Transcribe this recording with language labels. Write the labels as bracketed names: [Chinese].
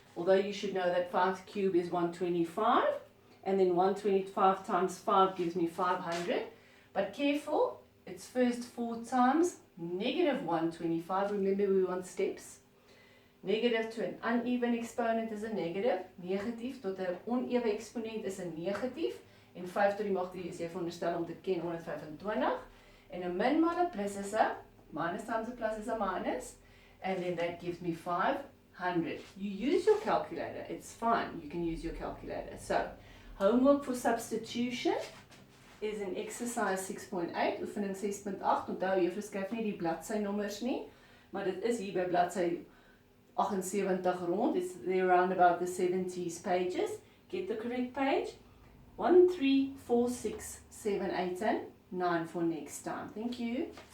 [English] Although you should know that 5 cubed is 125. And then 125 times 5 gives me 500. But careful, it's first 4 times negative 125. Remember, we want steps. Negative to an uneven exponent is a negative. [Afrikaans] Negatief tot 'n onewe exponent is 'n negatief. En 5 tot die mag 3 is jy veronderstel om te ken 125. En 'n min maal 'n plus is 'n minus [English] times a plus is a minus. And then that gives me 500. You use your calculator. It's fine. You can use your calculator. So, homework for substitution is in exercise 6.8, oefening 6.8. [Afrikaans] Onthou, juffrou skryf nie die bladsynommers nie, maar dit is hier by bladsy 78 rond. [English] It's there around about the 70s pages. Get the correct page. 1, 3, 4, 6, 7, 8, and 9 for next time. Thank you.